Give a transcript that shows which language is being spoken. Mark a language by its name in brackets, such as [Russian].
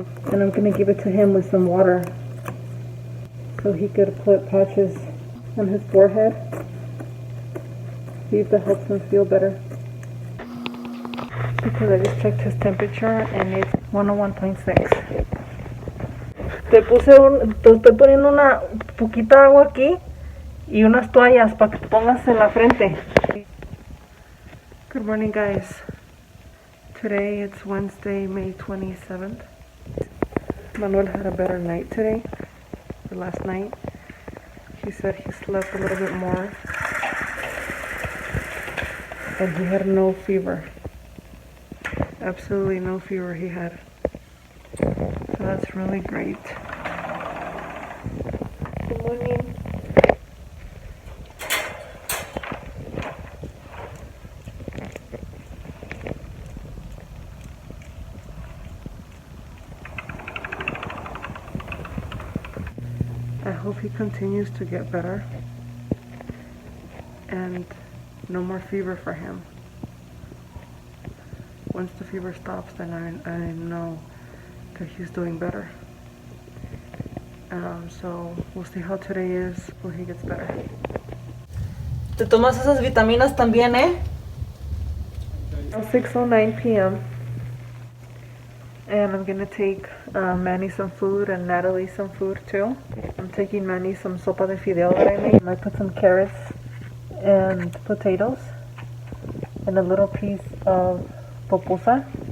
[English] And I'm going to give it to him with some water. So he could put patches on his forehead. See if that helps him feel better. Because I just checked his temperature and it's 101.6. [Spanish] Te estoy poniendo una poquita agua aquí y unas toallas para que te pongas en la frente. [English] Good morning, guys. Today it's Wednesday, May 27th. Manuel had a better night today. Last night he said he slept a little bit more and he had no fever, absolutely no fever he had, so that's really great. Good morning. I hope he continues to get better and no more fever for him. Once the fever stops, then I know that he's doing better. So we'll see how today is before he gets better. [Spanish] Te tomas esas vitaminas también, ¿eh? [English] 6:09 p.m. and I'm gonna take Manny some food and Natalie some food too. I'm taking Manny some sopa de fideo that I made. I put some carrots and potatoes and a little piece of pupusa.